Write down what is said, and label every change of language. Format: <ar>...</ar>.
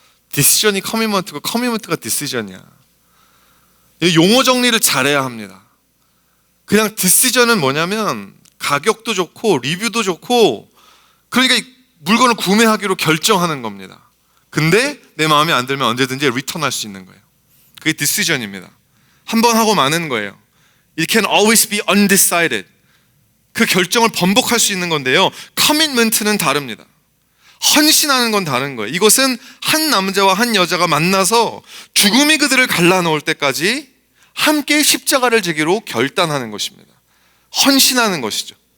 <ko>decision이 commitment고 commitment가 decision이야. 용어 정리를 잘해야 합니다. 그냥 decision은 뭐냐면 가격도 좋고 리뷰도 좋고, 그러니까 물건을 구매하기로 결정하는 겁니다. 근데 내 마음에 안 들면 언제든지 리턴할 수 있는 거예요. 그게 decision입니다. 한 번 하고 마는 거예요.</ko> <en>It can always be undecided.</en> <ko>그 결정을 번복할 수 있는 건데요, commitment는 다릅니다. 헌신하는 건 다른 거예요. 이것은 한 남자와 한 여자가 만나서 죽음이 그들을 갈라놓을 때까지 함께 십자가를 지기로 결단하는 것입니다. 헌신하는 것이죠.</ko>